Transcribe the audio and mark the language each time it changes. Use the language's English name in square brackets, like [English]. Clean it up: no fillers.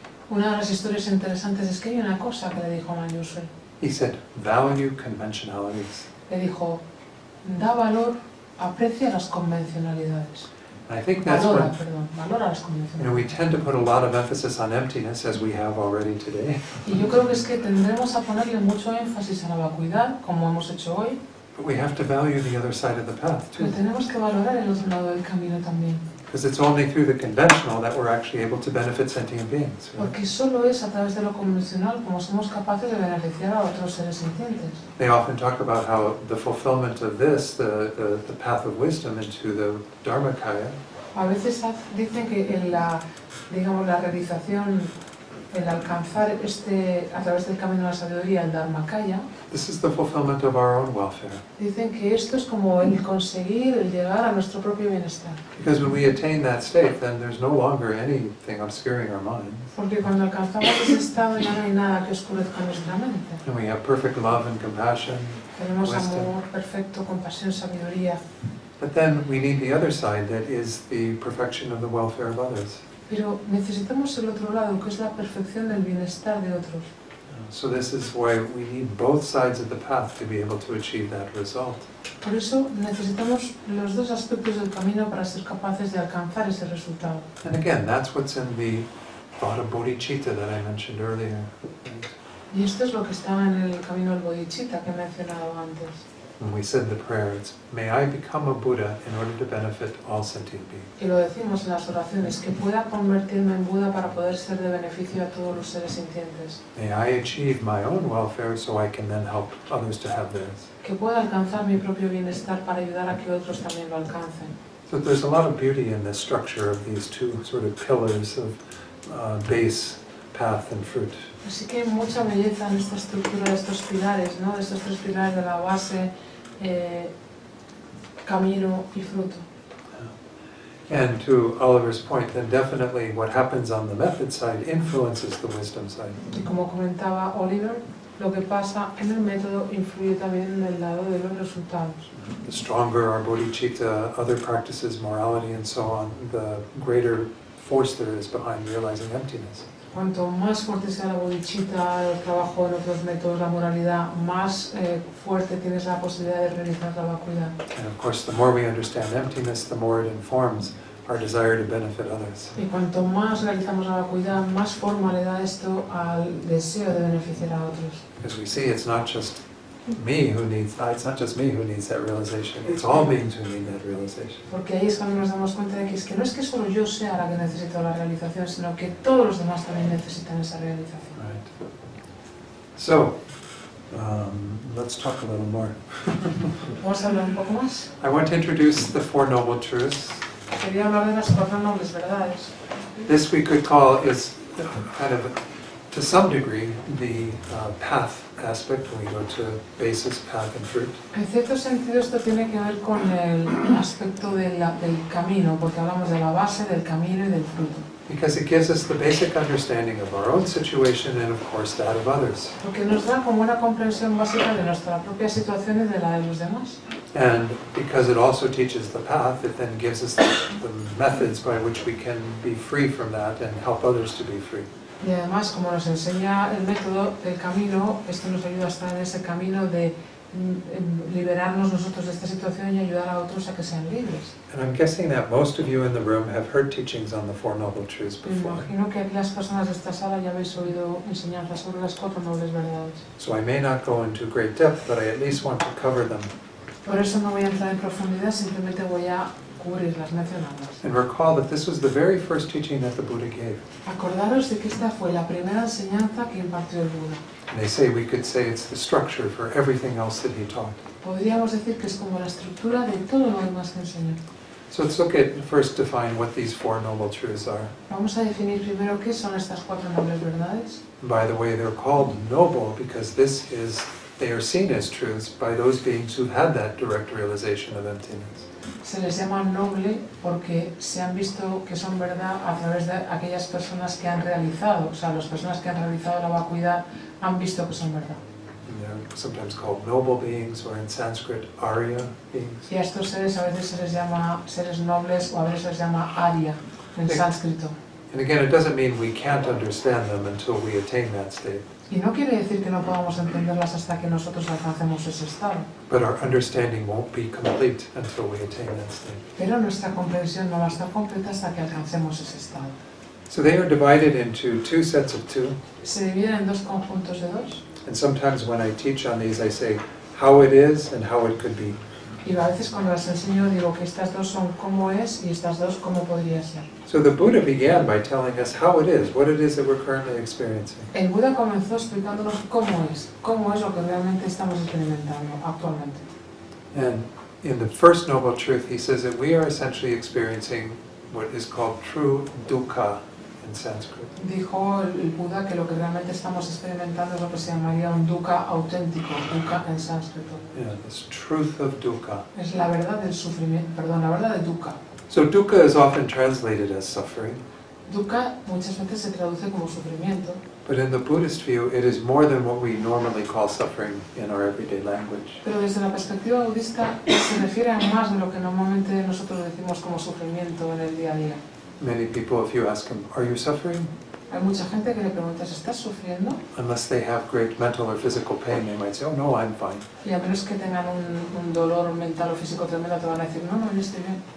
[Spanish] Una de las historias interesantes es que hay una cosa que le dijo a Manjushri. [English] He said, value conventionalities. [Spanish] Le dijo, da valor, aprecia las convencionalidades. [English] And I think that's [Spanish] Valora, [English] what, [Spanish] perdón, valora las [English] we [Spanish] convencionalidades. [English] tend to put a lot of emphasis on emptiness, as we have already today. [Spanish] Y yo creo que es que tendremos a ponerle mucho énfasis a la vacuidad, como hemos hecho hoy, [English] But we have to value the other side of the path, [Spanish] pero [English] too. [Spanish] tenemos que valorar el otro lado del camino también. [English] Because it's only through the conventional that we're actually able to benefit sentient beings. Right? [Spanish] Porque solo es a través de lo convencional como somos capaces de beneficiar a otros seres sintientes. [English] They often talk about how the fulfillment of this, the path of wisdom into the Dharmakaya, [Spanish] A veces dicen que en la realización, el alcanzar a través del camino de la sabiduría, el Dharmakaya, [English] this is the fulfillment of our own welfare. [Spanish] dicen que esto es como el conseguir, el llegar a nuestro propio bienestar. [English] Because when we attain that state, then there's no longer anything obscuring our minds. [Spanish] Porque cuando alcanzamos ese estado ya no hay nada que oscurezca nuestra mente. [English] And we have perfect love and compassion. [Spanish] Tenemos [English] Wisdom. [Spanish] amor perfecto, compasión, sabiduría. [English] But then we need the other side, that is the perfection of the welfare of others. [Spanish] Pero necesitamos el otro lado, que es la perfección del bienestar de otros. [English] So this is why we need both sides of the path to be able to achieve that result. [Spanish] Por eso necesitamos los dos aspectos del camino para ser capaces de alcanzar ese resultado. [English] And again, that's what's in the thought of bodhicitta that I mentioned earlier. [Spanish] Y esto es lo que está en el camino del bodhicitta que he mencionado antes. [English] When we said the prayer, it's, may I become a Buddha in order to benefit all sentient beings. [Spanish] Y lo decimos en las oraciones, que pueda convertirme en Buda para poder ser de beneficio a todos los seres sintientes. [English] May I achieve my own welfare so I can then help others to have theirs. [Spanish] Que pueda alcanzar mi propio bienestar para ayudar a que otros también lo alcancen. [English] So there's a lot of beauty in the structure of these two sort of pillars of base, path, and fruit. [Spanish] Así que hay mucha belleza en esta estructura de estos pilares, ¿no? De estos tres pilares de la base, camino y fruto. [English] And to Oliver's point, then definitely what happens on the method side influences the wisdom side. [Spanish] Y como comentaba Oliver, lo que pasa en el método influye también en el lado de los resultados. [English] The stronger our bodhicitta, other practices, morality and so on, the greater force there is behind realizing emptiness. [Spanish] Cuanto más fuerte sea la bodhicitta, el trabajo en otros métodos, la moralidad, más fuerte tienes la posibilidad de realizar la vacuidad. [English] And of course, the more we understand emptiness, the more it informs our desire to benefit others. [Spanish] Y cuanto más realizamos la vacuidad, más forma le da esto al deseo de beneficiar a otros. [English] Because we see it's not just me who needs, it's not just me who needs that realization, it's all beings who need that realization. [Spanish] Porque ahí es cuando nos damos cuenta de que es que no es que solo yo sea la que necesito la realización, sino que todos los demás también necesitan esa realización. [English] Right. So, let's talk a little more. [Spanish] Vamos a hablar un poco más. [English] I want to introduce the Four Noble Truths. [Spanish] Quería hablar de las cuatro nobles verdades. [English] This we could call is kind of, to some degree, the path aspect when we go to basis, path, and fruit. [Spanish] En cierto sentido esto tiene que ver con el aspecto del camino, porque hablamos de la base, del camino y del fruto. [English] Because it gives us the basic understanding of our own situation and, of course, that of others. [Spanish] Porque nos da como una comprensión básica de nuestra propia situación y de la de los demás. [English] And because it also teaches the path, it then gives us the methods by which we can be free from that and help others to be free. [Spanish] Y además, como nos enseña el método del camino, esto nos ayuda a estar en ese camino de liberarnos nosotros de esta situación y ayudar a otros a que sean libres. [English] And I'm guessing that most of you in the room have heard teachings on the Four Noble Truths [Spanish] Me [English] before. [Spanish] imagino que aquí las personas de esta sala ya habéis oído enseñanzas sobre las cuatro nobles verdades. [English] So I may not go into great depth, but I at least want to cover them. [Spanish] Por eso no voy a entrar en profundidad, simplemente voy a cubrirlas, mencionarlas. [English] And recall that this was the very first teaching that the Buddha gave. [Spanish] Acordaros de que esta fue la primera enseñanza que impartió el Buda. [English] And they say, we could say it's the structure for everything else that he taught. [Spanish] Podríamos decir que es como la estructura de todo lo demás que enseñó. [English] So let's look at first define what these Four Noble Truths are. [Spanish] Vamos a definir primero qué son estas cuatro nobles verdades. [English] By the way, they're called noble because they are seen as truths by those beings who've had that direct realization of emptiness. [Spanish] Se les llama noble porque se han visto que son verdad a través de aquellas personas que han realizado, o sea, las personas que han realizado la vacuidad han visto que son verdad. [English] And they're sometimes called noble beings, or in Sanskrit, Arya beings. [Spanish] Y a estos seres a veces se les llama seres nobles o a veces se les llama Arya en sánscrito. [English] And again, it doesn't mean we can't understand them until we attain that state. [Spanish] Y no quiere decir que no podamos entenderlas hasta que nosotros alcancemos ese estado. [English] But our understanding won't be complete until we attain that state. [Spanish] Pero nuestra comprensión no va a estar completa hasta que alcancemos ese estado. [English] So they are divided into two sets of two. [Spanish] Se dividen en dos conjuntos de dos. [English] And sometimes when I teach on these, I say how it is and how it could be. [Spanish] Y a veces cuando las enseño digo que estas dos son cómo es y estas dos cómo podría ser. [English] So the Buddha began by telling us how it is, what it is that we're currently experiencing. [Spanish] El Buda comenzó explicándonos cómo es lo que realmente estamos experimentando actualmente. [English] And in the first Noble Truth, he says that we are essentially experiencing what is called true dukkha in Sanskrit. [Spanish] Dijo el Buda que lo que realmente estamos experimentando es lo que se llamaría un dukkha auténtico, dukkha en sánscrito. [English] Yeah, this truth of dukkha. [Spanish] Es la verdad del sufrimiento, perdón, la verdad de dukkha. [English] So dukkha is often translated as suffering, [Spanish] Dukkha muchas veces se traduce como sufrimiento, [English] but in the Buddhist view, it is more than what we normally call suffering in our everyday language. [Spanish] pero desde la perspectiva budista se refiere a más de lo que normalmente nosotros decimos como sufrimiento en el día a día. [English] Many people, if you ask them, are you suffering? [Spanish] Hay mucha gente que le preguntas, ¿estás sufriendo? [English] Unless they have great mental or physical pain, they might say, oh no, I'm fine. [Spanish] Y a menos que tengan un dolor mental o físico tremendo, te van a decir, no, yo estoy bien.